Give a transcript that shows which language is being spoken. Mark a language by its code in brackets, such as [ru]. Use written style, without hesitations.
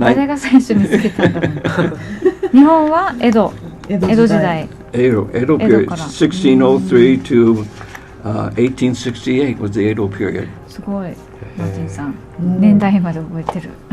[ja] 誰が最初につけたんだろう日本は江戸江江戸時代 [en] Edo period, 1603 to 1868 was the Edo period. [ja] すごいマーティンさん年代まで覚えてる